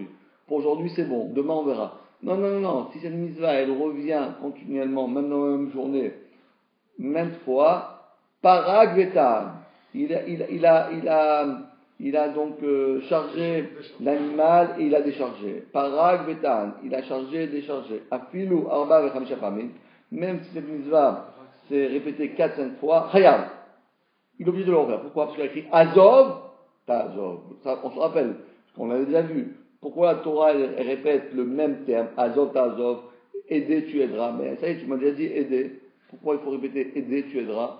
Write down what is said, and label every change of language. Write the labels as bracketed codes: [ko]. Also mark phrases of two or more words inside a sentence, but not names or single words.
[fr] Pour aujourd'hui, c'est bon, demain on verra. Non, si cette mitzvah, elle revient continuellement, même dans la même journée, maintes fois, [he] פרק וטען, [fr] il a donc chargé l'animal et il a déchargé. [he] פרק וטען, [fr] il a chargé et déchargé. [he] אפילו ארבעה וחמשה פעמים, [fr] même si cette mitzvah c'est répété 4-5 fois, chayav. Il est obligé de le refaire. Pourquoi? Parce qu'il a écrit [he] עזב תעזב. [fr] Ça, on se rappelle, parce qu'on l'avait déjà vu. Pourquoi la Torah elle répète le même terme, [he] עזב תעזב, [fr] aider, tu aideras. Mais ça y est, tu m'as déjà dit aider. Pourquoi il faut répéter aider, tu aideras?